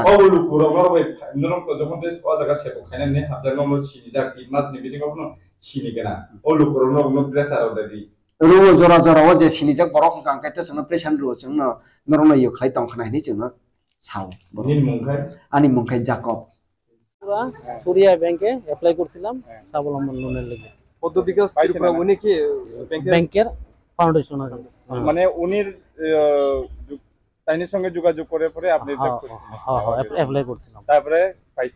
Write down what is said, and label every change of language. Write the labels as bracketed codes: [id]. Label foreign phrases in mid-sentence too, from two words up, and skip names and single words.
[trp] ओ लुकुरो बै नरम तो जमन ते ओ जागा सेको खायना ने हाजार नमो सिनि जा 3 मास नि बिजिंगो न सिनि केना ओ लुकुरो न प्रेसार ददि रो जरा जरा ओ जे सिनि जक बरक कांकाय तो जोंनो प्रेसान रो जोंनो नरम यो खाय तंग खनायनि जोंनो साव निन मुंखाय आनि मुंखाय जाकब [bn] পুরা সুরিয়া ব্যাংকে অ্যাপ্লাই করছিলাম স্বাবলম্বন লোনের লাগি পদ্ধতিকে পাইছেন উনি কি ব্যাংকের ফাউন্ডেশন আছে মানে উনির তাইনের সঙ্গে যোগাযোগ করে পরে আপনি হ্যাঁ অ্যাপ্লাই করছিলাম তারপরে পাইছেন